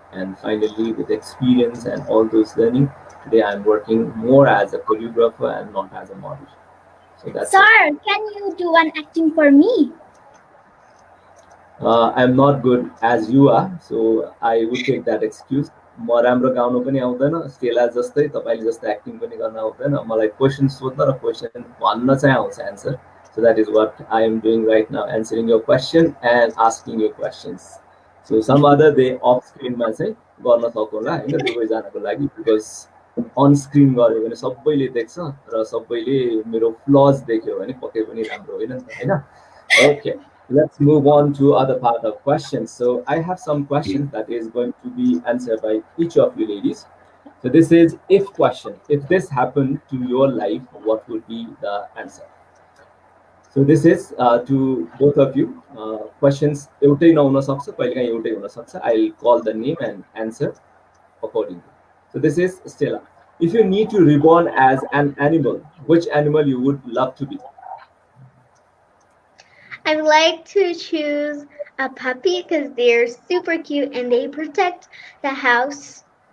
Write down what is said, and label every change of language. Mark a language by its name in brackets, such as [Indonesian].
[English] And finally, with experience and all those learning, today I'm working more as a choreographer and not as a model. So that's it. Sir, can you do one acting for me? I'm not good as you are, so I would take that excuse. [Nepali] म राम्रो गाउनु पनि आउँदैन, Stella जस्तै तपाईँले जस्तो acting पनि गर्न आउँदैन। मलाई क्वेसन सोध्न र क्वेसन भन्न चाहिँ आउँछ answer. [English] So that is what I am doing right now, answering your question and asking your questions. [Nepali] So some other day off screen मा चाहिँ गर्न सकौँला होइन दुवैजनाको लागि, बिकज अन स्क्रिन गऱ्यो भने सबैले देख्छ र सबैले मेरो फ्लज देख्यो भने पक्कै पनि राम्रो होइन नि त होइन. [English] Okay, let's move on to other part of questions. So I have some questions that is going to be answered by each of you ladies. So this is if question. If this happened to your life, what would be the answer? So this is to both of you. [Nepali] Questions एउटै नहुन सक्छ, कहिलेकाहीँ एउटै हुन सक्छ. [English] I'll call the name and answer accordingly. So this is Stella. If you need to reborn as an animal, which animal you would love to be? I would like to choose a puppy because they're super cute and they protect the house